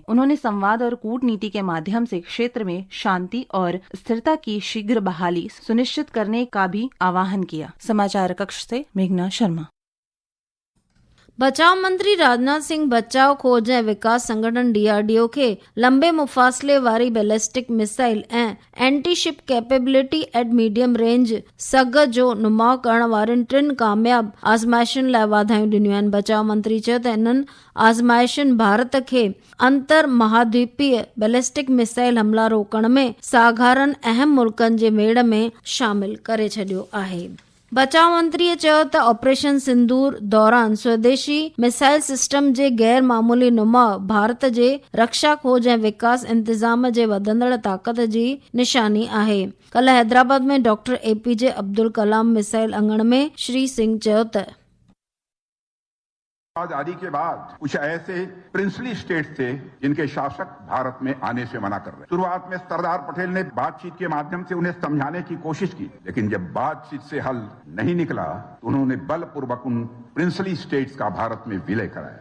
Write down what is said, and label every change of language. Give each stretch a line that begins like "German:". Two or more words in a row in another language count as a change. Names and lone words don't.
Hindi: उन्होंने संवाद और कूटनीति के माध्यम से क्षेत्र में शांति और स्थिरता की शीघ्र बहाली सुनिश्चित करने का भी आह्वान किया। समाचार कक्ष से मेघना शर्मा।
Sindhi: बचाव मंत्री राजनाथ सिंह बचाव खोज ऐं विकास संगठन DRDO खे लंबे मुफ़ासिले वारी
English: ballistic missile
Sindhi: ऐं
English: anti-ship capability at medium range
Sindhi: सग जो नुमाउ करण वारियुनि 3 कामयाब आज़माइशुनि लाइ वाधायूं ॾिनियूं आहिनि। बचाव मंत्री चयो त इन्हनि आज़माइशुनि भारत खे अंतर महाद्वीपीय
English: ballistic missile
Sindhi: हमला रोकण में साधारण अहम मुल्कनि जे मेड़ में शामिल करे छॾियो आहे। बचाव मंत्रीअ चयो त ऑपरेशन सिंदूर दौरान स्वदेशी
English: missile system
Sindhi: जे गैर मामूली नुमाउ भारत जे रक्षा खोज ऐं विकास इंतजाम जे वधंदड़ ताक़त जी निशानी आहे। कल्ह हैदराबाद में डॉक्टर APJ अब्दुल कलाम मिसाइल अंगण में श्री सिंह चयो त
Hindi: आजादी के बाद कुछ ऐसे
English: princely states
Hindi: थे जिनके शासक भारत में आने से मना कर रहे। शुरुआत में सरदार पटेल ने बातचीत के माध्यम से उन्हें समझाने की कोशिश की, लेकिन जब बातचीत से हल नहीं निकला तो उन्होंने बलपूर्वक उन
English: princely states
Hindi: का भारत में विलय कराया।